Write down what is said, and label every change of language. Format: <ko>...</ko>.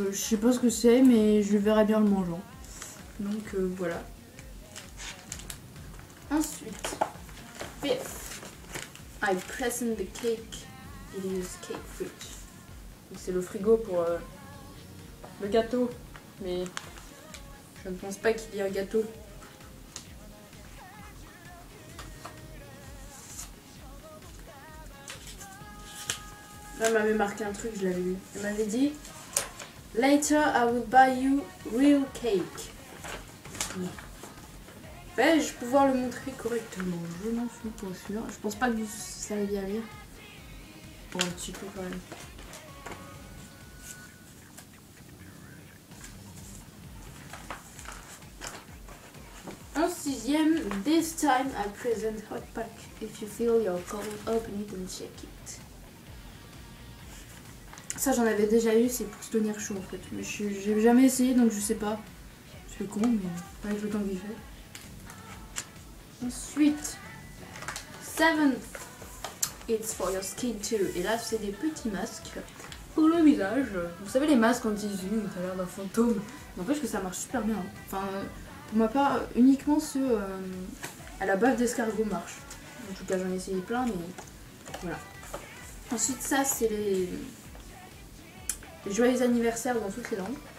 <fr>je sais pas ce que c'est, mais je verrai bien le mangeant. Donc voilà. Ensuite,</fr> <en>fifth, I present the cake. It is cake fridge.</en> <fr>C'est le frigo pour le gâteau. Mais je ne pense pas qu'il y ait un gâteau. Là, elle m'avait marqué un truc, je l'avais lu. Elle m'avait dit</fr> <en>Later, I will buy you real cake.</en> <fr>Vais-je pouvoir le montrer correctement? Je n'en suis pas sûre. Je pense pas que vous savez bien lire. Bon, un petit peu quand même. En sixième,</fr> <en>this time I present hot pack. If you feel your cold, open it and check it.</en> <fr>Ça j'en avais déjà eu, c'est pour se tenir chaud en fait. Mais j'ai jamais essayé donc je sais pas. C'est con, mais avec le temps qu'il fait. Ensuite,</fr> <en>7th, it's for your skin too.</en> <fr>Et là, c'est des petits masques pour le visage. Vous savez, les masques anti-zoom, ça a l'air d'un fantôme. N'empêche que ça marche super bien. Enfin, pour ma part, uniquement ceux à la bave d'escargot marchent. En tout cas, j'en ai essayé plein, mais voilà. Ensuite, ça, c'est les joyeux anniversaires dans toutes les langues.</fr>